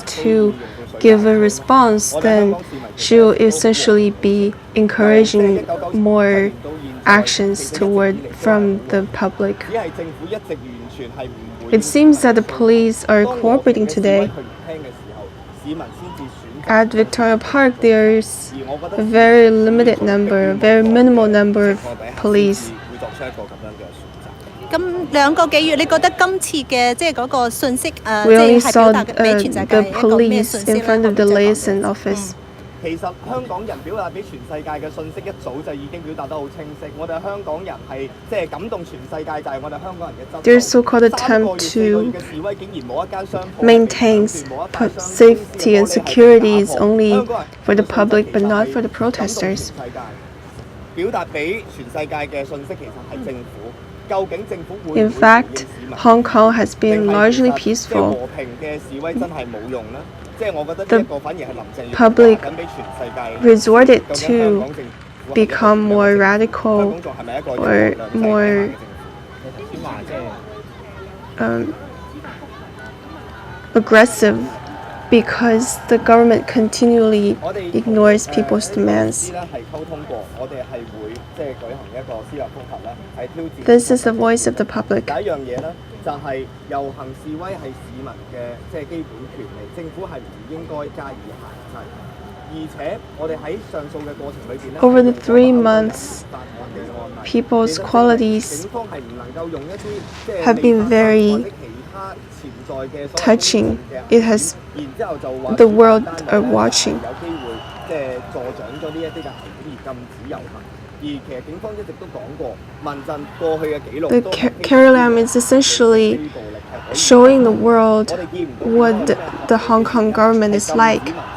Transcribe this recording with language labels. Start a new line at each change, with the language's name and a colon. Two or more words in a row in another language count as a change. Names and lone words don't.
English: to give a response, then she will essentially be encouraging more actions from the public. It seems that the police are cooperating today. At Victoria Park, there's a very limited number, a very minimal number of police.
Cantonese: 咁2個幾月，你覺得今次嘅即係嗰個信息
English: We only saw the police in front of the liaison office.
Cantonese: 其實香港人表達俾全世界嘅信息一早就已經表達得好清晰。我哋香港人係即係感動全世界，就係我哋香港人嘅質素。
English: Their so-called attempt to maintain safety and security is only for the public, but not for the protesters.
Cantonese: 表達俾全世界嘅信息其實係政府。究竟政府會
English: In fact, Hong Kong has been largely peaceful.
Cantonese: 和平嘅示威真係冇用啦。The
English: public resorted to become more radical or more aggressive because the government continually ignores people's demands. This is the voice of the public.
Cantonese: 就係遊行示威係市民嘅基本權利，政府係唔應該加以限制。而且我哋喺上訴嘅過程裏邊咧
English: ，Over the 3 months, people's qualities have been very touching. It has the world are watching. Carrie Lam is essentially showing the world what the Hong Kong government is like.